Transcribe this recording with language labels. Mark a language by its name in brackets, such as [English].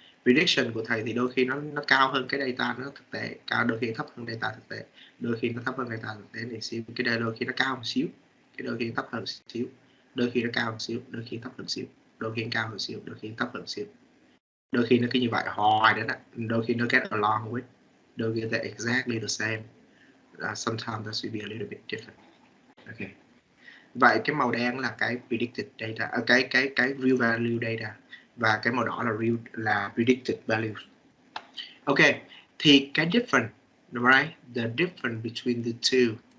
[Vietnamese] Prediction của thầy thì đôi khi nó cao hơn cái data nó thực tế, đôi khi thấp hơn data thực tế, đôi khi nó thấp hơn data thực tế này xíu, cái đây đôi khi nó cao một xíu, cái đôi khi nó thấp hơn xíu, đôi khi nó cao một xíu, đôi khi thấp hơn xíu, đôi khi cao hơn xíu, đôi khi thấp hơn xíu, đôi khi nó cứ như vậy hoài đến đó. Đôi khi nó [English] get along with, [Vietnamese] đôi khi [English] they're exactly the same. Sometimes that should be a little bit different. Okay. [Vietnamese] Vậy cái màu đen là cái predicted data, cái real value data và cái màu đỏ là predicted values. [English] Ok, [Vietnamese] thì cái [English] difference, right? The difference between the two.